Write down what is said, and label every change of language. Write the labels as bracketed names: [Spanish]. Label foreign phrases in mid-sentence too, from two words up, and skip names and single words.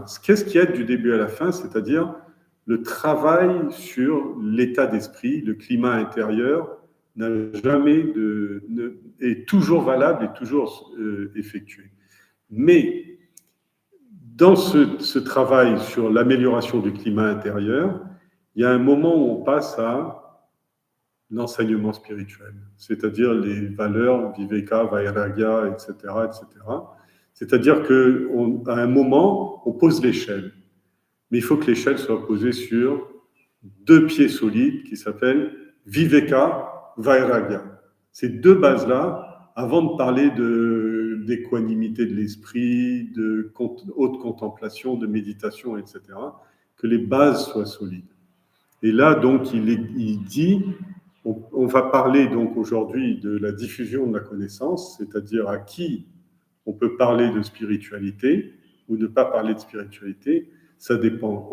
[French] Qu'est-ce qui aide du début à la fin? C'est-à-dire le travail sur l'état d'esprit, le climat intérieur est toujours valable et toujours effectué. Mais dans ce travail sur l'amélioration du climat intérieur, il y a un moment où on passe à l'enseignement spirituel, c'est-à-dire les valeurs [Sanskrit] विवेक वैराग्य, [French] etc., etc. C'est-à-dire qu'à un moment, on pose l'échelle. Mais il faut que l'échelle soit posée sur 2 pieds solides qui s'appellent [Sanskrit] विवेक वैराग्य. [French] Ces 2 bases-là, avant de parler d'équanimité de l'esprit, de haute contemplation, de méditation, etc., que les bases soient solides. Et là, donc, il dit, on va parler donc aujourd'hui de la diffusion de la connaissance, c'est-à-dire à qui on peut parler de spiritualité ou ne pas parler de spiritualité, ça dépend.